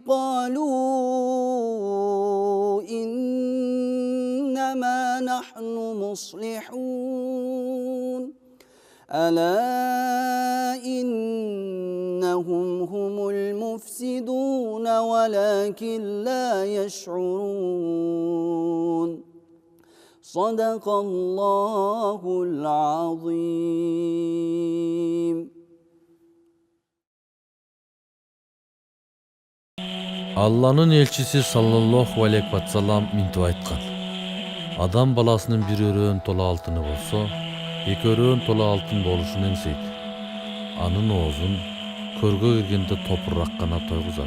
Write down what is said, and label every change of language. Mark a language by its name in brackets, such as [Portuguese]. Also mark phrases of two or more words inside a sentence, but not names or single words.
[Arabic] قالوا إنما نحن مصلحون ألا إنهم هم المفسدون ولكن لا يشعرون صدق الله العظيم [Kyrgyz] Алланын элчиси [Arabic] صلى الله عليه وسلم [Kyrgyz] минтип айткан. Адам баласынын бир өрөөн тола алтыны болсо, эки өрөөн тола алтын болушун эңсейт. Анын оозун көргө киргенде топурак гана тойгузат.